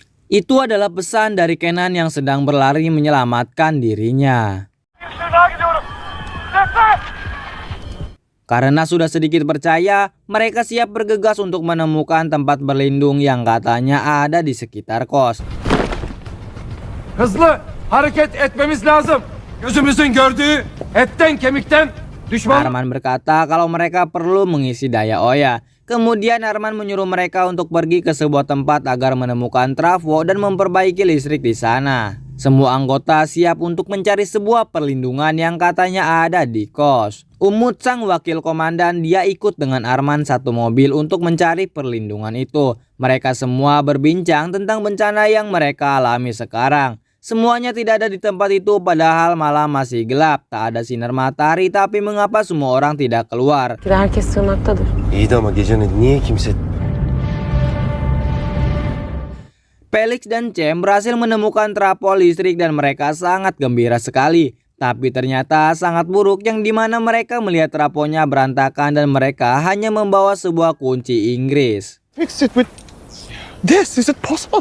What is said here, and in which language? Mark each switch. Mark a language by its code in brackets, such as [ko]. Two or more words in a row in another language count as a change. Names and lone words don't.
[id] Itu adalah pesan dari Kenan yang sedang berlari menyelamatkan dirinya. Karena sudah sedikit percaya, mereka siap bergegas untuk menemukan tempat berlindung yang katanya ada di sekitar kos. [tr] Hızlı hareket etmemiz lazım. Gözümüzün gördüğü etten kemikten düşman. [id] Arman berkata kalau mereka perlu mengisi daya Oya. Kemudian Arman menyuruh mereka untuk pergi ke sebuah tempat agar menemukan trafo dan memperbaiki listrik di sana. Semua anggota siap untuk mencari sebuah perlindungan yang katanya ada di kos. Umut sang wakil komandan, dia ikut dengan Arman satu mobil untuk mencari perlindungan itu. Mereka semua berbincang tentang bencana yang mereka alami sekarang. Semuanya tidak ada di tempat itu padahal malam masih gelap. Tak ada sinar matahari, tapi mengapa semua orang tidak keluar? [tr] Herkes sığınaktadır. İyi de ama gecenin niye kimse... [id] Felix dan Cem berhasil menemukan trapol listrik dan mereka sangat gembira sekali. Tapi ternyata sangat buruk yang dimana mereka melihat traponya berantakan dan mereka hanya membawa sebuah kunci Inggris. [en] Fix it with this. Is it possible?